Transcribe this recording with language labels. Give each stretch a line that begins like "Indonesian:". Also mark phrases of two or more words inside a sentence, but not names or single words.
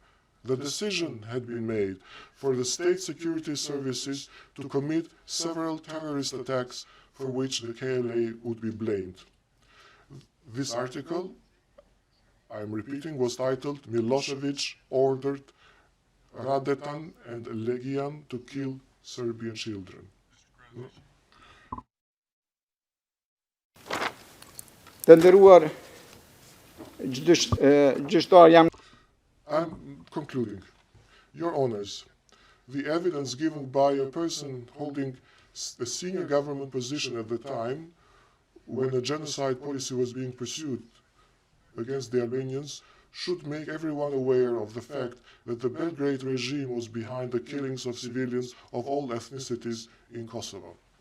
English: The decision had been made for the state security services to commit several terrorist attacks for which the KLA would be blamed." This article, I'm repeating, was titled "Milosevic ordered Radetan and Legian to kill Serbian children."
Albanian: Të nderuar gjyqtar, jam
English: I'm concluding. Your Honors, the evidence given by a person holding a senior government position at the time when a genocide policy was being pursued against the Albanians should make everyone aware of the fact that the Belgrade regime was behind the killings of civilians of all ethnicities in Kosovo.